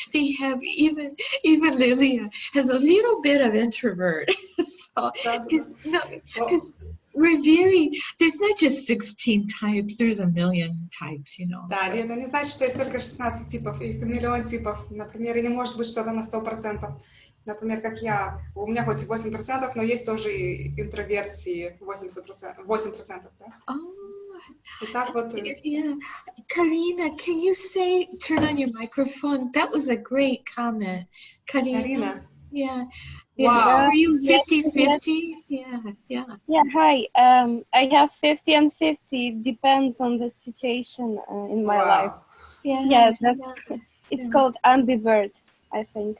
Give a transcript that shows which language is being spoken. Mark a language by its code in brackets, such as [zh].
[en] They have even Lilia has a little bit of introvert. So, because we're there's not just 16 types, there's a million types, you know. [ru] Да, это не значит, что есть только 16 типов, их миллион типов. Например, и не может быть что-то на 100%. Например, как я, у меня хоть и 8%, но есть тоже и интроверсии 8%, да? И так вот... [en] Yeah. Karina, can you turn on your microphone? That was a great comment. Karina. Yeah. Wow. Are you 50-50? Yeah. Yeah, hi. I have 50 and 50. It depends on the situation in my life. Yeah, it's called ambivert, I think.